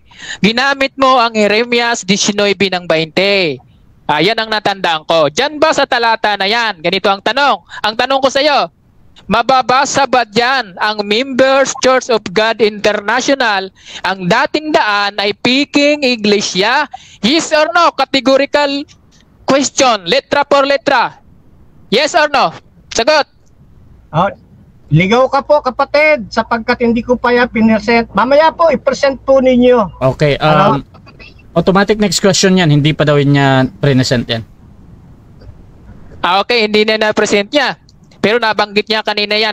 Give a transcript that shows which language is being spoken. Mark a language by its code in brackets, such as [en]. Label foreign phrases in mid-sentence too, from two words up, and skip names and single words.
[tl] Ginamit mo ang Jeremias 19:20. Yan ang natandaan ko. Diyan ba sa talata na yan? Ganito ang tanong. Ang tanong ko sa iyo, mababasa ba dyan ang Members Church of God International, ang dating daan ay Peking Iglesia? [en] Yes or no? Categorical question. [es] Letra por letra. [en] Yes or no? Sagot. [tl] Ligaw ka po, kapatid, sapagkat hindi ko pa yan pinesent. Mamaya po, i-present po ninyo. Okay. [en] Automatic next question [tl] yan. Hindi pa daw niya present yan. Okay, hindi na na-present niya. Pero nabanggit niya kanina yan.